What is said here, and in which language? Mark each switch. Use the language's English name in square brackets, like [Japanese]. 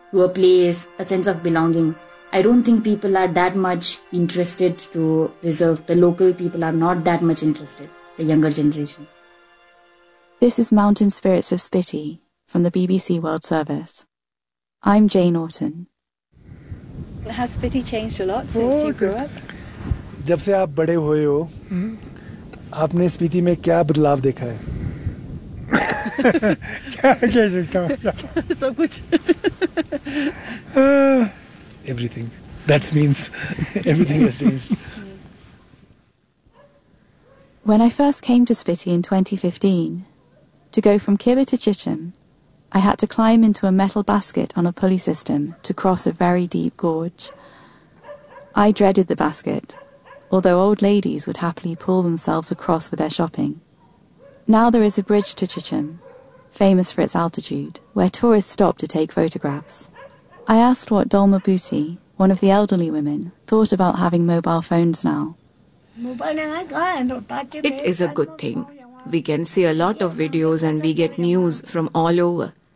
[English] To a place, a sense of belonging. I don't think people are that much interested to preserve. The local people are not that much interested, the younger generation. This is Mountain Spirits of Spiti from the BBC World Service. I'm Jane Orton. Has Spiti changed a lot since you grew up? [Hindi] जब से आप बड़े हुए हो आपने स्पीति में क्या बदलाव देखा है क्या सकता हूँ सब कुछ [English] Everything that's means everything has changed when I first came to Spiti in 2015 to go from Kibber to Chicham I had to climb into a metal basket on a pulley system to cross a very deep gorge I dreaded the basket although old ladies would happily pull themselves across with their shopping. Now there is a bridge to Chichim, famous for its altitude, where tourists stop to take photographs. I asked what Dolma Buti, one of the elderly women, thought about having mobile phones now. It is a good thing. We can see a lot of videos and we get news from all over.